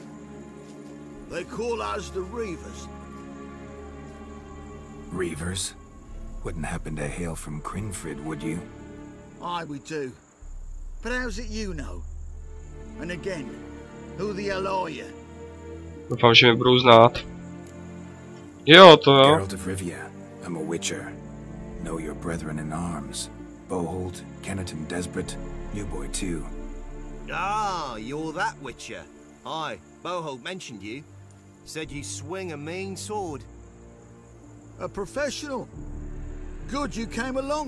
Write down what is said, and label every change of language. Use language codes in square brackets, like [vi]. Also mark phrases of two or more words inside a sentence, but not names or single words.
[en] They call us the Reavers. Reavers? Wouldn't happen to hail from Crinfrid, would you? Aye, we do. But how's it you know? And again, who the hell are you? [cs] Doufám, že mě budou znát. Jo, to jo. [en] Geralt of Rivia. I'm a witcher. Know your brethren in arms. Bohold, Kenneton Desperate, New Boy too. Ah, you're that witcher. Aye, Bohold mentioned you. Said you swing a mean sword. A professional. Good you came along.